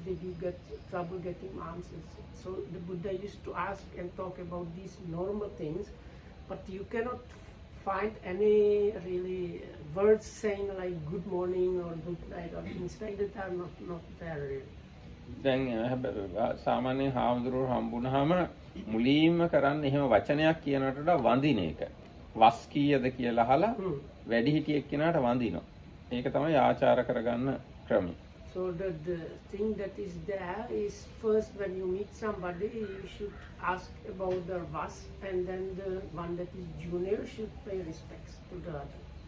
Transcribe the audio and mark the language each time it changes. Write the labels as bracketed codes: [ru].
[en] Did you get trouble getting alms? So the Buddha used to ask and talk about these normal things, but you cannot find any really words saying like good morning or good night or things like that are not there really. [si] දැන් සාමාන්‍යයෙන් හාමුදුරුවෝ හම්බුනහම මුලින්ම කරන්නේ එහෙම වචනයක් කියනකට වඩා වඳින එක. වස් කීයද කියලා අහලා වැඩිහිටියෙක් කෙනාට වඳිනවා. ඒක තමයි ආචාර කරගන්න ක්‍රමය. [en] So the thing that is there is, first when you meet somebody, you should ask about their vas, and then the one that is junior should pay respects to the other.